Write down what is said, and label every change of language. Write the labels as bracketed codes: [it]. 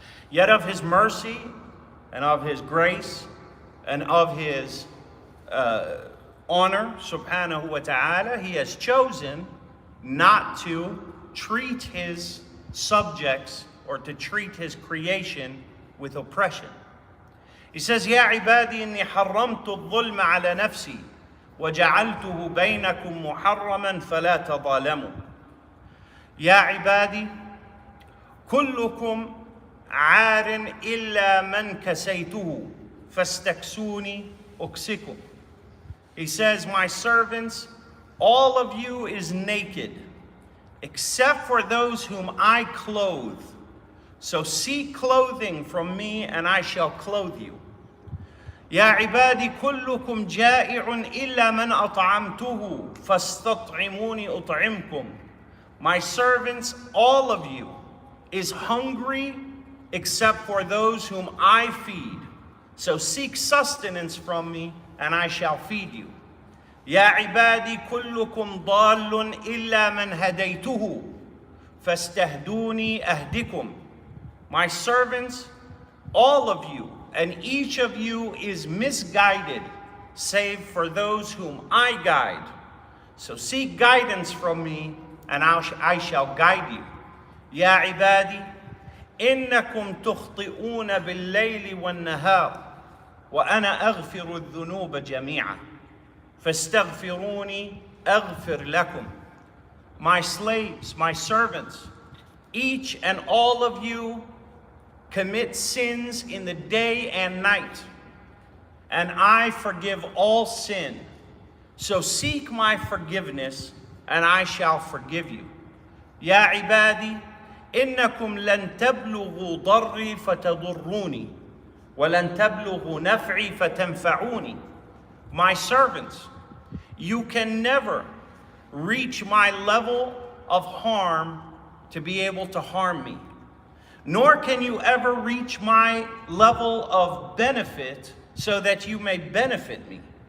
[en] Yet of his mercy and of his grace and of his honor, subhanahu wa ta'ala, he has chosen not to treat his subjects or to treat his creation with oppression. He says, [ar] يَا عِبَادِي إِنِّي حَرَّمْتُ الظُّلْمَ عَلَى نَفْسِي وَجَعَلْتُهُ بَيْنَكُمْ مُحَرَّمًا فَلَا تَظَالَمُوا. يَا عِبَادِي كُلُّكُمْ عَارٍ إِلَّا مَنْ كَسَيْتُهُ فَاسْتَكْسُونِي أُكْسِكُمْ. [en] He says, my servants, all of you is naked, except for those whom I clothe. So seek clothing from me, and I shall clothe you. [ar] يا عبادي كلكم جائع إلا من أطعمته فاستطعموني أطعمكم. [en] My servants, all of you, is hungry except for those whom I feed. So seek sustenance from me, and I shall feed you. [ar] يا عبادي كلكم ضال إلا من هديته فاستهدوني أهدكم. [en] My servants, all of you, and each of you is misguided, save for those whom I guide. So seek guidance from me, and I shall guide you. [ar] يا عبادي إنكم تخطئون بالليل والنهار وأنا أغفر الذنوب جميعا فاستغفروني أغفر لكم. [en] My slaves, my servants, each and all of you commit sins in the day and night, and I forgive all sin. So seek my forgiveness, and I shall forgive you. [ar] يا عبادي إنكم لن تبلغوا ضري فتضروني ولن تبلغوا نفعي فتنفعوني. [en] My servants, you can never reach my level of harm to be able to harm me, nor can you ever reach my level of benefit so that you may benefit me.